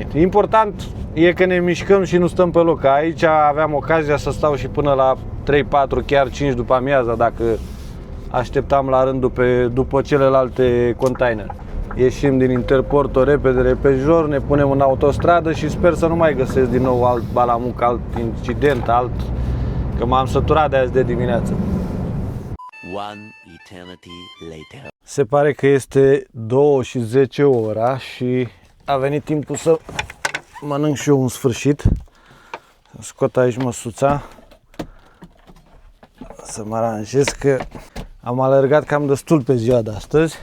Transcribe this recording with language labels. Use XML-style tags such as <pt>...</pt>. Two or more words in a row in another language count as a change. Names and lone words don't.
<ro>Important e că ne mișcăm și nu stăm pe loc. Aici aveam ocazia să stau și până la 3, 4, chiar 5 după amiaza dacă așteptam la rândul după celelalte containere. Ieșim din Interporto repede, repejor, ne punem în autostradă și sper să nu mai găsesc din nou alt balamuc, alt incident, că m-am săturat de azi de dimineață.</ro> <en>One eternity later.</en> <ro>Se pare că este 2:10 ora și a venit timpul să mănânc și eu în sfârșit. Scot aici măsuța să mă aranjez, că am alergat cam destul pe ziua de astăzi.</ro>